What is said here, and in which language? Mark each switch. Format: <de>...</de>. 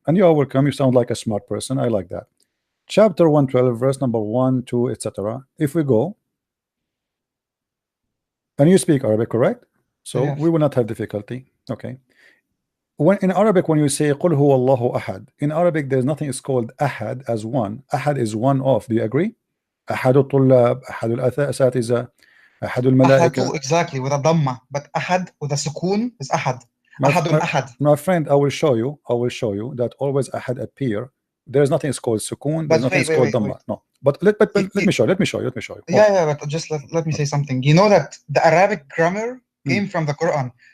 <en>And you are welcome. You sound like a smart person. I like that. Chapter 112, verse number 1, 2, etc. If we go, and you speak Arabic, correct? So we will not have difficulty. Okay. when in Arabic, when you say</en> <ar>قل هو الله أحد,</ar> <en>in Arabic there's nothing is called أحد as one. أحد is one of. Do you agree?</en> <ar>أحد الطلاب, أحد الأساتذة, أحد الملائكة.</ar> <en>Ahadu, exactly, with a dhamma, but ahad with a sukoon is ahad. My,</en> <ar>Ahadun ahad.</ar> <en>my friend, I will show you that always أحد appear. There's nothing is called sukoon. There's nothing is called dhamma. No, but let me show you. Yeah, but just let me say something. You know that the Arabic grammar came from the Quran.</en>